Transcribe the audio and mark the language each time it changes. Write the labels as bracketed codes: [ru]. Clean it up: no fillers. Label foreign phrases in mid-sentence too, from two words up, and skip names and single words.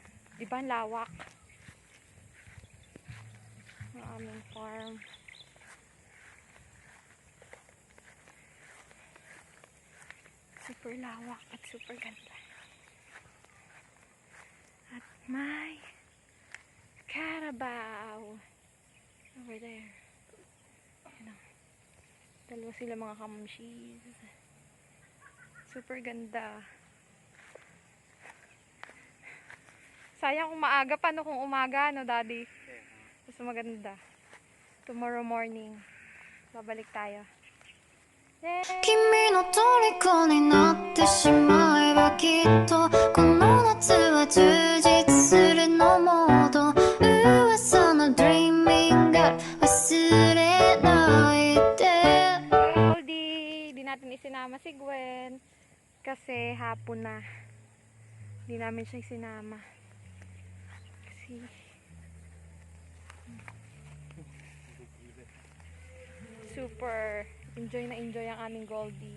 [tl] Diba ang lawak? Ang aming farm. Super lawak at super ganda. At may Carabao [en] over there. [tl] Ano? Dalawa sila mga kamamshis. Super ganda. Sayang kung maaga. Paano kung umaga, no, Daddy? Mas maganda. [en] Tomorrow morning, [tl] babalik tayo. [ja] 君の虜になってしまえばきっとこの夏は充実するのモード噂の [en] dreaming girl [ja] 忘れないで [tl] Goldie, di natin isinama si Gwen kasi hapon na. Di namin siya isinama kasi super enjoy na enjoy ang aming Goldie.